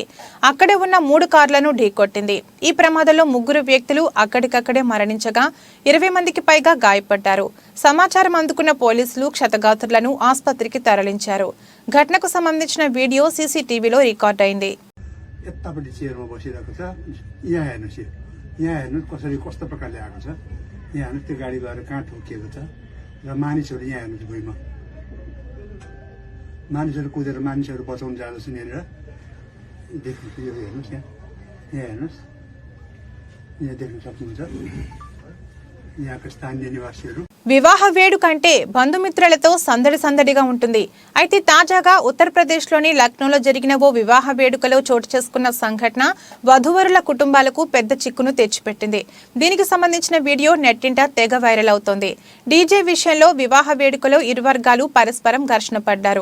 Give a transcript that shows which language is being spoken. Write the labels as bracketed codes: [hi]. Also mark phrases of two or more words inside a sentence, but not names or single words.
[te] అక్కడే ఉన్న 3 కార్లను ఢీకొట్టింది. ఈ ప్రమాదంలో 3 వ్యక్తులు అక్కడికక్కడే మరణించగా 20 మందికి పైగా గాయపడ్డారు. సమాచారం అందుకున్న పోలీసులు క్షతగాత్రులను ఆసుపత్రికి తరలించారు. ఘటనకు సంబంధించిన వీడియో CCTVలో రికార్డ్ అయింది. [ne] यहाँ हेर्नुहोस् त्यो गाडी गएर कहाँ ठोकिएको छ र मानिसहरू यहाँ हेर्नुहोस् भुइँमा मानिसहरू कुदेर मानिसहरू बचाउन जाँदैछन् यहाँनिर देख्नुहोस् यो हेर्नुहोस् यहाँ हेर्नुहोस् यहाँ देख्न सक्नुहुन्छ यहाँका स्थानीय निवासीहरू. [te] వివాహ వేడుక అంటే బంధుమిత్రులతో సందడిగా ఉంటుంది. అయితే తాజాగా ఉత్తరప్రదేశ్లోని లక్నోలో జరిగిన ఓ వివాహ వేడుకలో చోటు చేసుకున్న సంఘటన వధూవరుల కుటుంబాలకు పెద్ద చిక్కును తెచ్చిపెట్టింది. దీనికి సంబంధించిన వీడియో నెట్టింట తెగ వైరల్ అవుతోంది. డీజే విషయంలో వివాహ వేడుకలో ఇరు వర్గాలు పరస్పరం ఘర్షణ పడ్డారు.